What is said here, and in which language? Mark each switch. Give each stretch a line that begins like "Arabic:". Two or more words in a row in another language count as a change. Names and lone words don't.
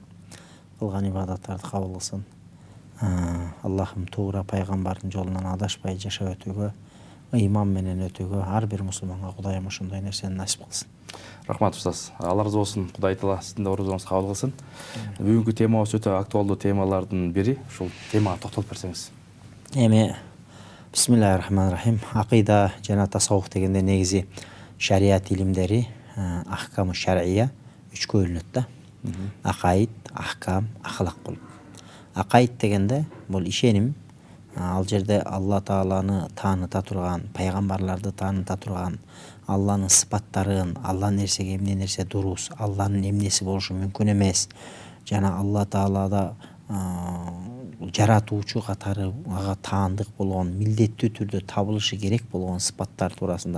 Kyrgyz: Кылган ибадаттарды кабыл кылсын. Аллахым туура пайгамбардын жолунан адашпай жашап өтүүгө, ыйман менен өтүүгө ар бир мусулманга Кудайым ошондой нерсени насип кылсын. Рахмат устаз. Алла разы болсун. Кудай таала сиздин да орозоңузду кабыл кылсын. Бүгүнкү темабыз өтө актуалдуу темалардын бири. Ушул темага токтолуп берсеңиз. Эми
Arabic: بسم الله الرحمن الرحيم.
Kyrgyz: Акыйда жана тасаввуф дегенде негизи шарият илимдери,
Arabic: أحكام الشرعية
Kyrgyz: үчкө бөлүнөт да. Акаид, ахкам, ахлак болуп. Акаид дегенде бул ишеним, ал жерде Алла Тааланы тааныта турган, пайгамбарларды тааныта турган, Алланын сыпаттарын, Алла нерсеге эмне нерсе дурус, Алланын эмнеси болушу мүмкүн эмес, жана Алла Таалада жаратуучу катары ага таандык болгон, милдеттүү түрдө табылышы керек болгон сыпаттар туурасында.